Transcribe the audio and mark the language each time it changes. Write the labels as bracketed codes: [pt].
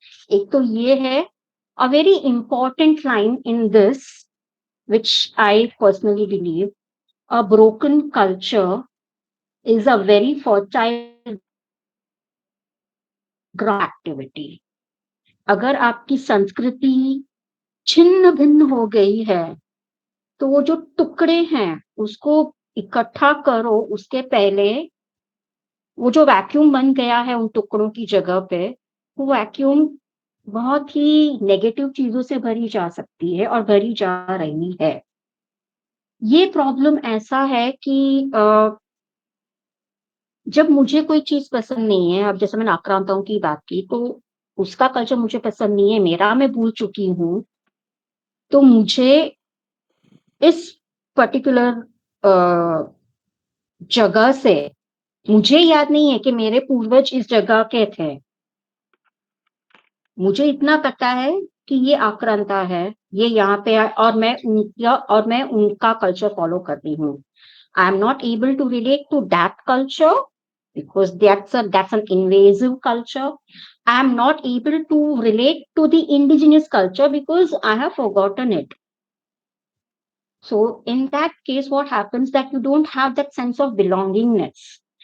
[hi] एक तो ये है, [en] A very important line in this which I personally believe, a broken culture is a very fertile ground activity. [hi] अगर आपकी संस्कृति छिन्न-भिन्न हो गई है, तो वो जो टुकड़े हैं, उसको इकट्ठा करो, उसके पहले वो जो वैक्यूम बन गया है उन टुकड़ों की जगह पे, वो वैक्यूम बहुत ही नेगेटिव चीज़ों से भरी जा सकती है और भरी जा रही है। ये प्रॉब्लम ऐसा है कि जब मुझे कोई चीज़ पसंद नहीं है, अब जैसे मैंने आक्रांताओं की बात की, तो उसका कल्चर मुझे पसंद नहीं है, मेरा मैं भूल चुकी हूँ, तो मुझे इस पर्टिकुलर अ, जगह से मुझे याद नहीं है कि मेरे पूर्वज इस जगह के थे। मुझे इतना पता है कि ये आक्रांता है, ये यहाँ पे आए और मैं उनका कल्चर फ़ॉलो कर रही हूँ। [en] I am not able to relate to that culture because that's an invasive culture. I am not able to relate to the indigenous culture because I have forgotten it. So in that case, what happens that you don't have that sense of belongingness.